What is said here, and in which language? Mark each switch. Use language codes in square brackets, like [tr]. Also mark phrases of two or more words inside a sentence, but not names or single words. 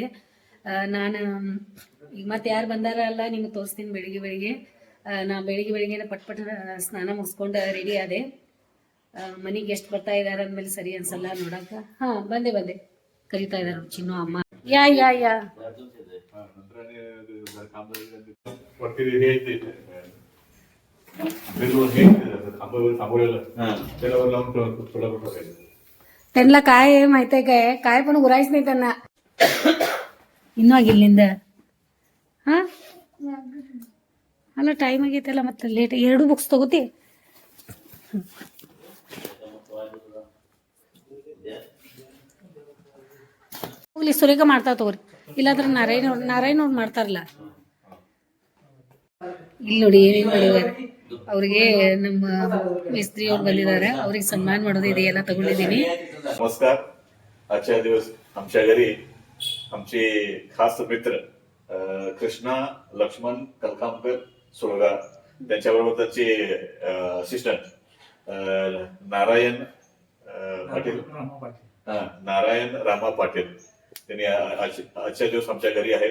[kn] ನಾನು ಈಗ ಮತ್ತೆ ಯಾರು ಬಂದಾರಲ್ಲ ನಿಮ್ಗೆ ತೋರಿಸ್ತೀನಿ. ಬೆಳಿಗ್ಗೆ ನಾ ಬೆಳಿಗ್ಗೆ ಪಟ್ ಸ್ನಾನ ಮುಗಿಸ್ಕೊಂಡು ರೆಡಿ ಆದೆ. ಮನೆಗೆ ಎಷ್ಟು ಬರ್ತಾ ಇದ್ದಾರೆ ಅಂದಮೇಲೆ ಸರಿ ಅನ್ಸಲ್ಲ ನೋಡಕ್ಕೆ. ಹಾಂ ಬಂದೆ ಕರಿತಾ ಇದ್ದಾರೆ ಚಿನ್ನು ಅಮ್ಮ. [mr] ಯಾ त्यांना काय माहितीये काय पण उरायच नाही त्यांना. [kn] ಇನ್ನೂ ಆಗಿಲ್ಲಿಂದ ಹಾ ಅಲ್ಲ ಟೈಮ್ ಆಗೈತಲ್ಲ, ಮತ್ತೆ ಲೇಟ್ 2 ಬುಕ್ಸ್ ತಗೋತಿ. ಹೋಗ್ಲಿ ಸುರೇಖ ಮಾಡ್ತಾ ತಗೋರಿ, ಇಲ್ಲಾಂದ್ರೆ ನಾರಾಯಣ ಅವ್ರು ಮಾಡ್ತಾರಲ್ಲ. ಇಲ್ಲಿ ನೋಡಿ ಏನೇನು ಮಾಡಿದ್ದಾರೆ. ಅವ್ರಿಗೆ ನಮ್ಮ ಮೇಸ್ತ್ರಿ ಅವ್ರು ಬಂದಿದ್ದಾರೆ, ಅವ್ರಿಗೆ सन्मान ಮಾಡೋದು ಇದೆಯಲ್ಲ ತಗೊಂಡಿದ್ದೀನಿ. [mr] नमस्कार. आजच्या दिवस आमच्या घरी आमचे खास मित्र कृष्णा लक्ष्मण कलकामकर सुळगा, त्यांच्याबरोबर त्याचे असिस्टंट नारायण पाटील, नारायण रामा पाटील, त्यांनी आजच्या दिवस आमच्या घरी आहेत.